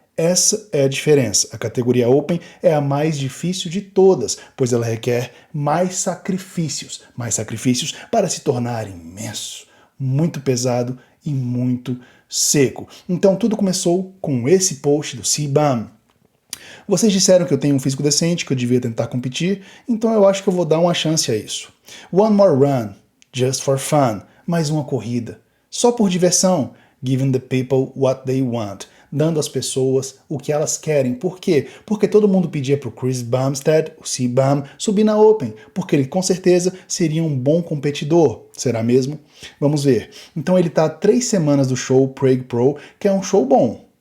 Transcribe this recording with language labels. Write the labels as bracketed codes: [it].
[pt] Essa é a diferença. A categoria Open é a mais difícil de todas, pois ela requer mais sacrifícios para se tornar imenso, muito pesado e muito seco. Então tudo começou com esse post do C-Bum. Vocês disseram que eu tenho um físico decente, que eu devia tentar competir, então eu acho que eu vou dar uma chance a isso. [en] One more run, just for fun. [pt] Mais uma corrida. Só por diversão. [en] Giving the people what they want. [pt] Dando às pessoas o que elas querem. Por quê? Porque todo mundo pedia pro Chris Bumstead, o C-Bum, subir na Open, porque ele com certeza seria um bom competidor. Será mesmo? Vamos ver. Então ele está há 3 semanas do show Prague Pro, que é um show bom.